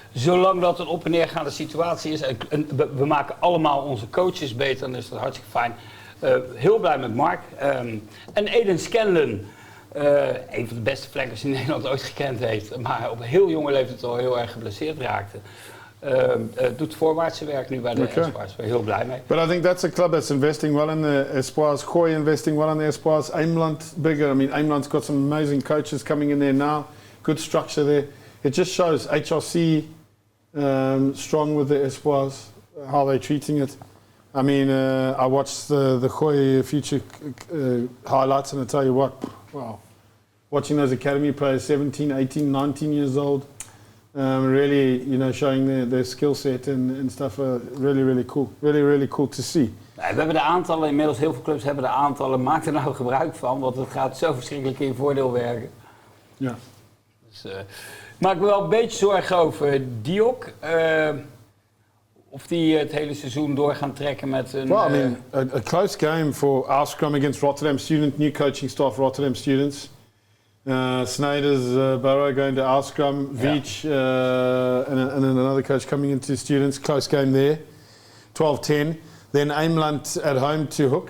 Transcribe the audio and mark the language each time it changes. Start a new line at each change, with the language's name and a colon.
Dutch: Zolang dat een op- en neergaande situatie is. En we maken allemaal onze coaches beter, dan is dat hartstikke fijn. Heel blij met Mark. En Eden Scanlon. Een van de beste flankers die Nederland ooit gekend heeft, maar op een heel jonge leeftijd al heel erg geblesseerd raakte. Doet voorwaartse werk nu bij de Espoirs. Daar ben ik heel blij mee.
English: But I think that's a club that's investing well in the Espoirs. Gooi investing well in the Espoirs. Ameland bigger. I mean, Ameland's got some amazing coaches coming in there now. Good structure there. It just shows HRC strong with the Espoirs, how they're treating it. I mean, I watched the Gooi future highlights, and I tell you what, wow. Watching those academy players, 17, 18, 19 years old, really, showing their skill set and stuff, really, really cool. Really, really cool to see.
Dutch: We hebben de aantallen, inmiddels heel veel clubs hebben de aantallen. Maak er nou gebruik van, want het gaat zo verschrikkelijk in je voordeel werken. Ja. Dus, maak me wel een beetje zorgen over Dioc. Of die het hele seizoen door gaan trekken met een...
English: Well, I mean, a close game for our scrum against Rotterdam Student, new coaching staff Rotterdam Students. Snyder's Barrow going to our scrum, Veach and another coach coming into Students. Close game there, 12-10. Then Ameland at home to Hook.